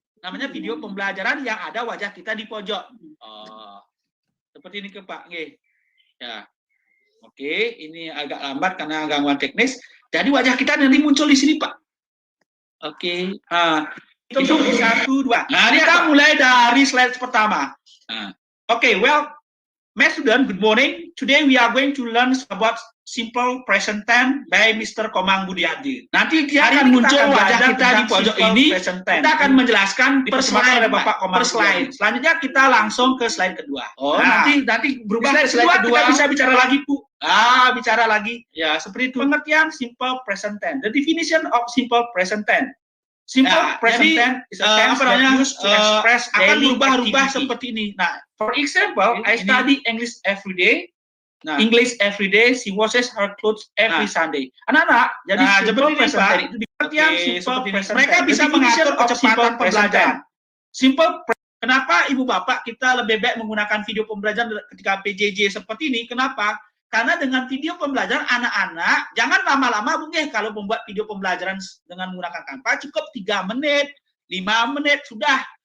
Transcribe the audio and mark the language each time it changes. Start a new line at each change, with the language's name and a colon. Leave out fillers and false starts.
Indonesian: Namanya video pembelajaran yang ada wajah kita di pojok. Seperti ini ke Pak. Ya. Oke, ini agak lambat karena gangguan teknis. Jadi wajah kita nanti muncul di sini, Pak. Oke. Itu 1, 2. Nah, kita mulai dari slide pertama.
English: Well, my student, good morning. Today we are going to learn about simple present tense by Mr.
Indonesian: Komang Budiarti. Nanti dia akan muncul wajah kita di pojok ini. Kita akan menjelaskan per slide oleh Bapak Komang Budiarti. Selanjutnya kita langsung ke slide kedua. Nanti berubah slide kedua. Kita bisa bicara lagi, Bu. Bicara lagi. Ya, seperti itu. Pengertian simple present tense.
English: The definition of simple present tense. Simple present tense is a tense that used to express
Indonesian: akan berubah-ubah seperti ini.
English: Nah, for example, I study English every day. English every day, she washes her clothes every Sunday.
Indonesian: Anak-anak, jadi simple present tense itu pengertian simple present tense. Mereka bisa mengatur kecepatan pembelajaran. Kenapa Ibu Bapak kita lebih baik menggunakan video pembelajaran ketika PJJ seperti ini? Kenapa? Karena dengan video pembelajaran anak-anak jangan lama-lama, Bu, kalau membuat video pembelajaran dengan menggunakan Canva cukup 3 menit, 5 menit sudah.